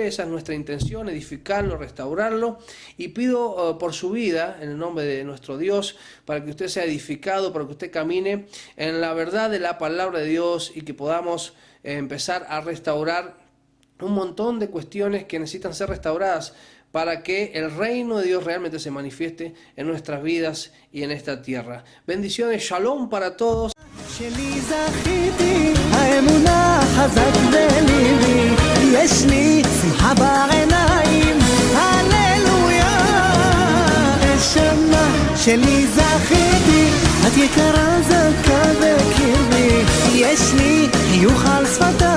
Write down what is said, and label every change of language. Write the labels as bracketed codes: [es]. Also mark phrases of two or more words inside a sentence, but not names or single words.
[es] Esa es nuestra intención, edificarlo, restaurarlo, y pido por su vida, en el nombre de nuestro Dios, para que usted sea edificado, para que usted camine en la verdad de la palabra de Dios y que podamos empezar a restaurar un montón de cuestiones que necesitan ser restauradas para que el reino de Dios realmente se manifieste en nuestras vidas y en esta tierra. Bendiciones, shalom para todos. [he] שלי זכיתי, האמונה חזק בליבי, יש לי שמחה בעיניים, הללויה. נשמה שלי זכיתי, את יקרה זכה בקרבי, יש לי חיוך על שפתיים.